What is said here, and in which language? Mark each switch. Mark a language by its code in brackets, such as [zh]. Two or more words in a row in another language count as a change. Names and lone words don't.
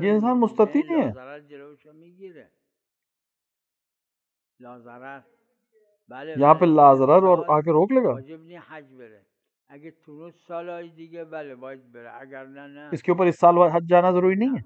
[ur] یہ انسان مستطیع نہیں ہے. [fa] لا ضرر جلوشو میگیره، [ar] لا ضرر. [fa] بله [ur] یہاں پہ [ar] لا ضرر [ur] اور آ کے روک لے گا. واجب نہیں [fa] حج بره. اگر تونست سالهای دیگه بله باید بره، اگر نه [ur] اس کے اوپر اس سال حج جانا ضروری نہیں ہے.